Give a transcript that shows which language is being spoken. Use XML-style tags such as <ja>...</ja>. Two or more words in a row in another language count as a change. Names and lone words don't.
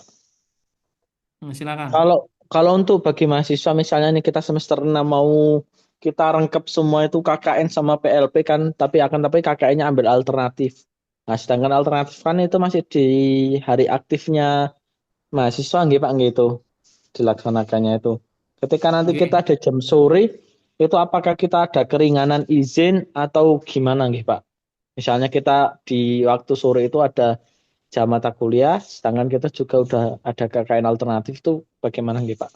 <id>Silakan. Kalau untuk bagi mahasiswa misalnya nih kita semester 6 mau kita rengkep semua itu KKN sama PLP kan, tapi KKN-nya ambil alternatif. Nah, sedangkan alternatif kan itu masih di hari aktifnya mahasiswa nggih Pak nggih itu dilaksanakannya itu. Ketika nanti Oke. kita ada jam sore, itu apakah kita ada keringanan izin atau gimana nggih Pak? Misalnya kita di waktu sore itu ada jam mata kuliah, sedangkan kita juga udah ada KKN alternatif itu bagaimana nggih Pak?</id>